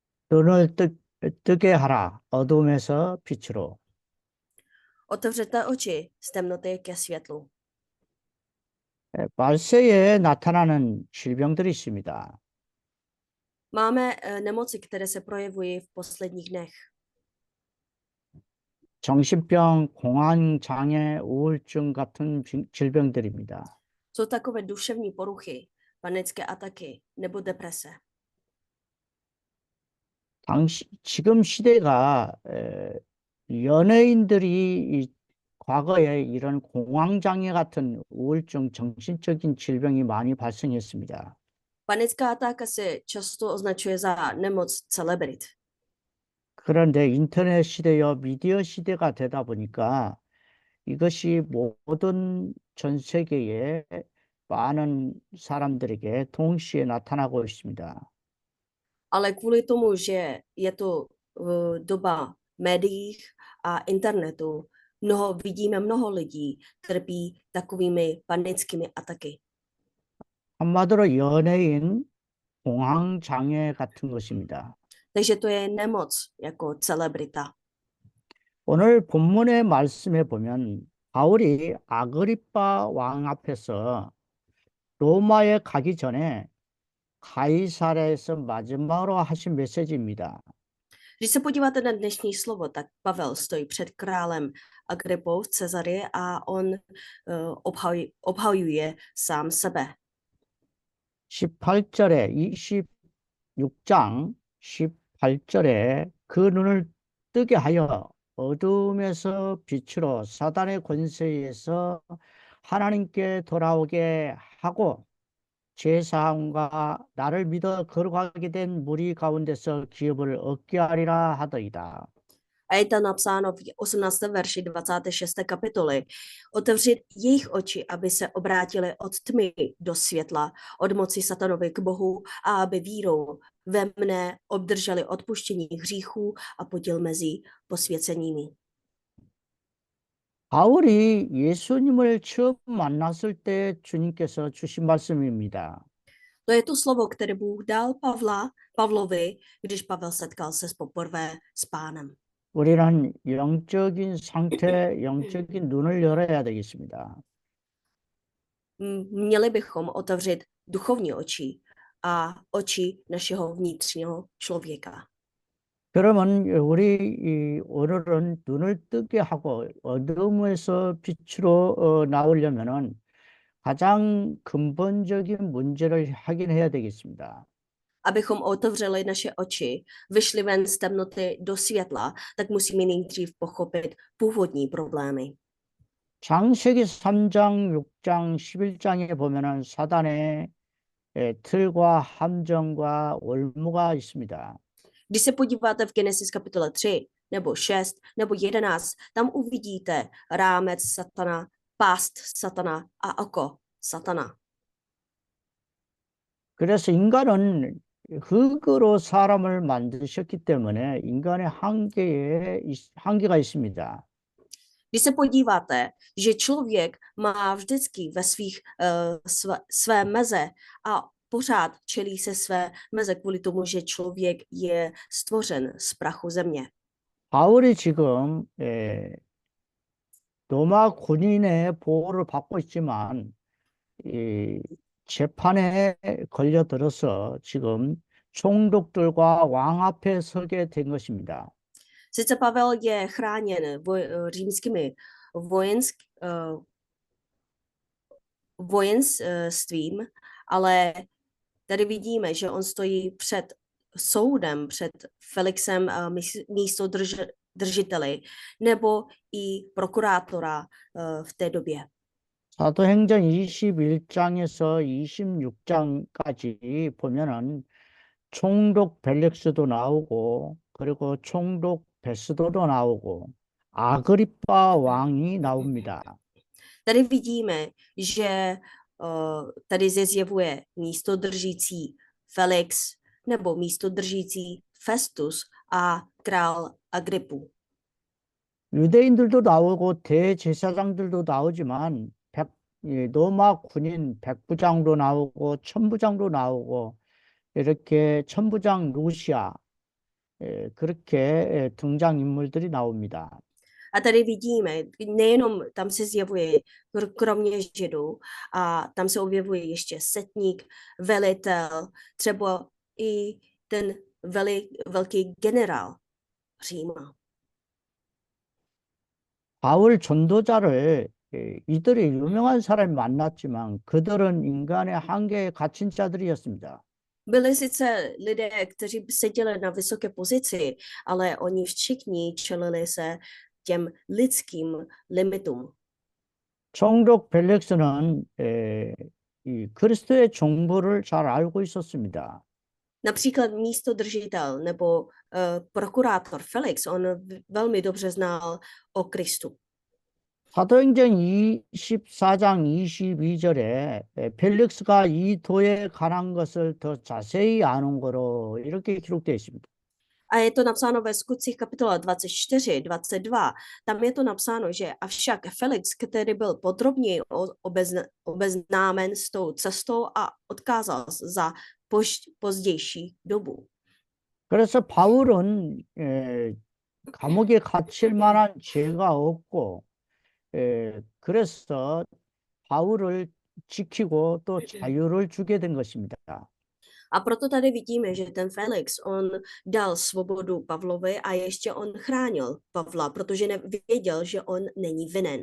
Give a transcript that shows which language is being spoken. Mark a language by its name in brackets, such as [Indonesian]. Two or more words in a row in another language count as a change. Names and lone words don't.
[Korean] 눈을 뜨게 하라. 어둠에서 빛으로. [Czech] Otevřete oči z temnoty ke světlu. [Korean] 말세에 나타나는 질병들이 있습니다. [Czech] Máme nemoci, které se projevují v posledních dnech. [Korean] 정신병, 공황장애, 우울증 같은 질병들입니다. [Czech] Jsou takové duševní poruchy, panické ataky nebo deprese. [Korean] 지금 시대가 연예인들이 과거에 이런 공황장애 같은 우울증, 정신적인 질병이 많이 발생했습니다. [Czech] Panická atáka se často označuje za nemoc celebrit. [Korean] 그런데 인터넷 시대여 미디어 시대가 되다 보니까 이것이 모든 전 세계의 많은 사람들에게 동시에 나타나고 있습니다. [Czech] Ale kvůli tomu, že je to doba médiích a internetu, vidíme mnoho lidí trpí takovými panickými ataky. [Korean] 한마디로 연예인 공황장애 같은 것입니다. [Czech] Takže to je nemoc jako celebrita. [Korean] 오늘 본문의 말씀에 보면 바울이 아그리빠 왕 앞에서 로마에 가기 전에 가이사랴에서 마지막으로 하신 메시지입니다. [Czech] Když se podíváte na dnešní slovo, tak Pavel stojí před králem Agripou v Cezarii a on obhajuje sám sebe. [Korean] 18절에 26장 18절에 그 눈을 뜨게 하여 어둠에서 빛으로 사단의 권세에서 하나님께 돌아오게 하고 제사함과 나를 믿어 걸어가게 된 무리 가운데서 기업을 얻게 하리라 하더이다. [Czech] A je tam napsáno v 18. verši 26. kapitoly. Otevřít jejich oči, aby se obrátili od tmy do světla, od moci satanovi k Bohu a aby vírou ve mne obdrželi odpuštění hříchů a podíl mezi posvěcenými. [Korean] 바울이 예수님을 처음 만났을 때 주님께서 주신 말씀입니다. [Czech] To je to slovo, které Bůh dal Pavlovi, když Pavel setkal se poprvé s pánem. [Korean] 우리는 영적인 상태, 영적인 눈을 열어야 되겠습니다. [Czech] Měli bychom otevřít duchovní oči a oči našeho vnitřního člověka. [Korean] 그러면 오늘은 눈을 뜨게 하고 어둠에서 빛으로 나오려면은 가장 근본적인 문제를 확인해야 되겠습니다. [Czech] Abychom otevřeli naše oči, vyšli ven z temnoty do světla, tak musíme nejdřív pochopit původní problémy. [Korean] 창세기 3장, 6장, 11장에 보면은 사단의 틀과 함정과 올무가 있습니다. [Czech] Když se podíváte v Genesis kapitole 3, nebo 6, nebo 11, tam uvidíte rámec satana, pást satana a oko satana. [Korean] 그래서 인간은 흙으로 사람을 만드셨기 때문에 인간의 한계가 있습니다. [Czech] Když se podíváte, že člověk má vždycky ve své meze a pořád čelí se své meze kvůli tomu, že člověk je stvořen z prachu země. [Korean] 바울이 지금 로마 군인의 보호를 받고 있지만 재판에 걸려들어서 지금 총독들과 왕 앞에 서게 된 것입니다. [Czech] Sice Pavel je chráněn římskými vojenstvím, ale tady vidíme, že on stojí před soudem, před Felixem místodržiteli nebo i prokurátora v té době. [Korean] 사도행전 21장에서 26장까지 보면은 총독 벨릭스도 나오고 그리고 총독 베스도도 나오고 아그리빠 왕이 나옵니다. [Czech] Tady vidíme, že tady se zjevuje místodržící Felix nebo místodržící Festus a král Agripu. [Korean] 유대인들도 나오고 대제사장들도 나오지만 로마 군인 백부장도 나오고 천부장도 나오고 이렇게 천부장 루시아 그렇게 등장인물들이 나옵니다. [Czech] A tady vidíme, nejenom tam se zjevuje kromě Židů, a tam se objevuje ještě setník, velitel, třeba i ten velký generál Říma. [Korean] 바울 전도자를 이들이 유명한 사람이 만났지만 그들은 인간의 한계에 갇힌 자들이었습니다. [Czech] Byli sice lidé, kteří seděli na vysoké pozici, ale oni všichni čelili se těm lidským limitům. [Korean] 총독 벨릭스는 이 그리스도의 정보를 잘 알고 있었습니다. [Czech] Například místodržitel nebo prokurátor Felix, on velmi dobře znal o Kristu. [Korean] 사도행전 24장 22절에 펠릭스가 이 도에 관한 것을 더 자세히 아는 거로 이렇게 기록되어 있습니다. [Czech] A je to napsáno ve Skutcích kapitola 24, 22. Tam je to napsáno, že avšak Felix, který byl podrobněji obeznámen s tou cestou a odkázal za pozdější dobu. [Korean] 그래서 바울은 감옥에 갇힐 만한 죄가 없고 그래서 바울을 지키고 또 자유를 주게 된 것입니다. [Czech] A proto tady vidíme, že ten Felix, on dal svobodu Pavlovi a ještě on chránil Pavla, protože věděl, že on není vinen.